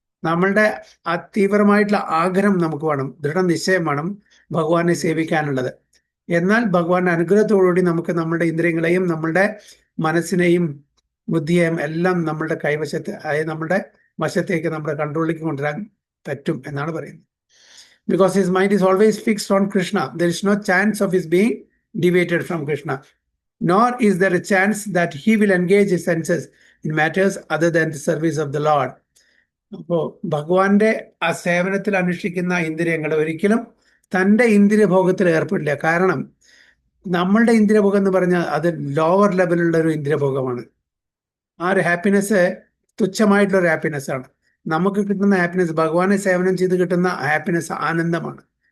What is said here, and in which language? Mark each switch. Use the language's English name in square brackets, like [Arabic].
[Malayalam] നമ്മളുടെ ആ തീവ്രമായിട്ടുള്ള ആഗ്രഹം നമുക്ക് വേണം, ദൃഢനിശ്ചയം വേണം ഭഗവാനെ സേവിക്കാനുള്ളത്. എന്നാൽ ഭഗവാന്റെ അനുഗ്രഹത്തോടുകൂടി നമുക്ക് നമ്മുടെ ഇന്ദ്രിയങ്ങളെയും നമ്മളുടെ മനസ്സിനെയും ബുദ്ധിയെയും എല്ലാം നമ്മളുടെ കൈവശത്ത്, അതായത് നമ്മുടെ വശത്തേക്ക്, നമ്മുടെ കൺട്രോളിലേക്ക് കൊണ്ടുവരാൻ പറ്റും എന്നാണ് പറയുന്നത്. [English] Because his mind is always fixed on Krishna, there is no chance of his being deviated from Krishna. Nor is there a chance that he will engage his senses in matters other than the service of the Lord. [Malayalam] അപ്പോ ഭഗവാന്റെ ആ സേവനത്തിൽ അനുഷ്ഠിക്കുന്ന ഇന്ദ്രിയങ്ങൾ ഒരിക്കലും തൻ്റെ ഇന്ദ്രിയഭോഗത്തിൽ ഏർപ്പെടില്ല. കാരണം നമ്മളുടെ ഇന്ദ്രിയഭോഗം എന്ന് പറഞ്ഞാൽ അത് ലോവർ ലെവലുള്ള ഒരു ഇന്ദ്രിയഭോഗമാണ്. ആ ഒരു ഹാപ്പിനെസ് തുച്ഛമായിട്ടുള്ള ഒരു ഹാപ്പിനെസ് ആണ്. നമുക്ക് കിട്ടുന്ന ഹാപ്പിനെസ്, ഭഗവാനെ സേവനം ചെയ്ത് കിട്ടുന്ന ഹാപ്പിനെസ് ആനന്ദമാണ്.